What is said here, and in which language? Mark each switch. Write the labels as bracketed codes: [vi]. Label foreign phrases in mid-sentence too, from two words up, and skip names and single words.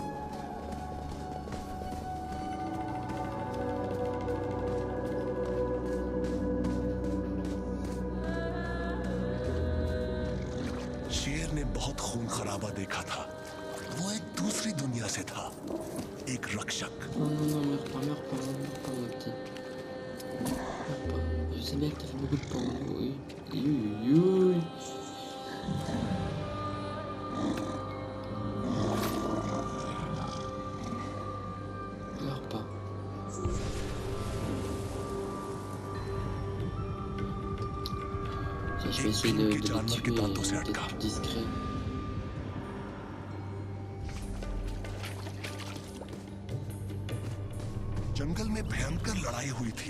[hi] शेर ने बहुत खून खराबा देखा था। वो एक दूसरी दुनिया से था, एक रक्षक। [fr] Non, non, non, meurs pas, mon petit. Meurs pas. Je sais bien que t'as fait beaucoup de porno, oui. Oui. Meurs pas. Tiens, je vais essayer de les tuer d'être plus discret. [hi] जंगल में भयंकर लड़ाई हुई थी।